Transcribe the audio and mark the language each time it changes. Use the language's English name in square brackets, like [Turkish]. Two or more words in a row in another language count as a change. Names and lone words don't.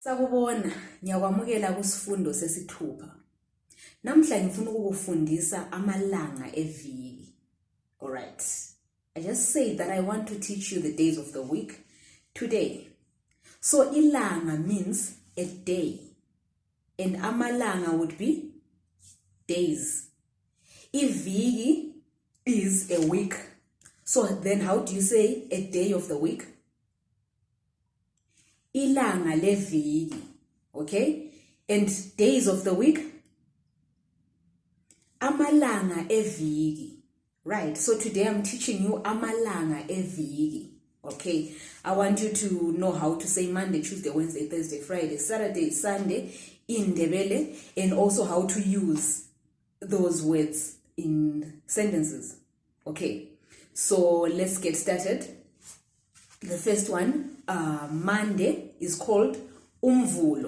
[North Ndebele] Sakubona, ngiyakwamukela kusifundo sesithupha. Namhla ngifuna ukukufundisa amalanga eviki. [English] Alright. I just said that I want to teach you the days of the week today. So ilanga means a day. And amalanga would be days. Iviki is a week. So then how do you say a day of the week? [North Ndebele] Ilanga leviki, [English] okay? And days of the week? [North Ndebele] Amalanga eviki. [English] Right, so today I'm teaching you [North Ndebele] amalanga eviki, [English] okay? I want you to know how to say Monday, Tuesday, Wednesday, Thursday, Friday, Saturday, Sunday in Ndebele, and also how to use those words in sentences, okay? So let's get started. The first one, Monday, is called 𝘈𝐬𝐢𝐻𝐬𝐿.